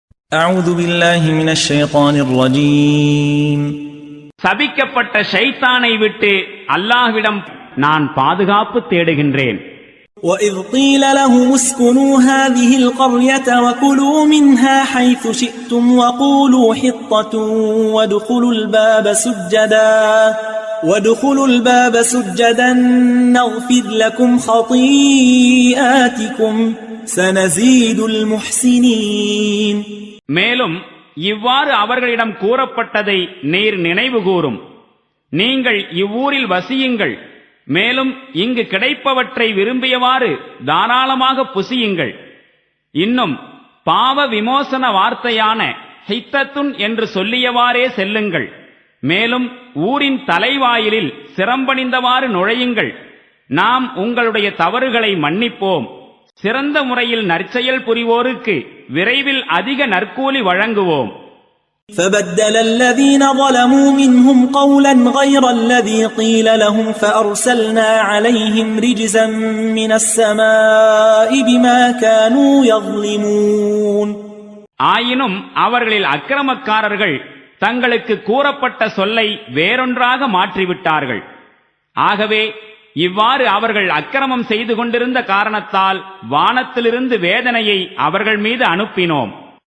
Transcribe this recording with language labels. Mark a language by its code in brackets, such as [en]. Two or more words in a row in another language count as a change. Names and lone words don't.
[ar] أعوذ بالله من الشيطان الرجيم. [ta] சபிக்கப்பட்ட ஷைத்தானை விட்டு அல்லாஹ்விடம் நான் பாதுகாப்பு தேடுகின்றேன். [ar] وَإِذْ قِيلَ لَهُمُ اسْكُنُوا هَذِهِ الْقَرْيَةَ وَكُلُوا مِنْهَا حَيْثُ شِئْتُمْ وَقُولُوا حِطَّةٌ وَادْخُلُوا الْبَابَ سُجَّدًا نَغْفِرْ لَكُمْ خَطِيئَاتِكُمْ سَنَزِيدُ الْمُحْسِنِينَ. [ta] மேலும் இவ்வாறு அவர்களிடம் கூறப்பட்டதை நீர் நினைவு கூறும். நீங்கள் இவ்வூரில் வசியுங்கள், மேலும் இங்கு கிடைப்பவற்றை விரும்பியவாறு தாராளமாக புசியுங்கள். இன்னும் பாவ விமோசன வார்த்தையான ஹித்தத்துன் என்று சொல்லியவாறே செல்லுங்கள். மேலும் ஊரின் தலைவாயிலில் சிரம்பணிந்தவாறு நுழையுங்கள். நாம் உங்களுடைய தவறுகளை மன்னிப்போம். சிறந்த முறையில் நற்செயல் புரிவோருக்கு விரைவில் அதிக நற்கூலி வழங்குவோம். [ar] فَبَدَّلَ الَّذِينَ ظَلَمُوا مِنْهُمْ قَوْلًا غَيْرَ الَّذِي قِيلَ لَهُمْ فَأَرْسَلْنَا عَلَيْهِمْ رِجْزًا مِنَ السَّمَاءِ بِمَا كَانُوا يَظْلِمُونَ. [ta] ஆயினும் அவர்களில் அக்கிரமக்காரர்கள் தங்களுக்கு கூறப்பட்ட சொல்லை வேறொன்றாக மாற்றிவிட்டார்கள். ஆகவே இவ்வாறு அவர்கள் அக்கிரமம் செய்து கொண்டிருந்த காரணத்தால் வானத்திலிருந்து வேதனையை அவர்கள் மீது அனுப்பினோம்.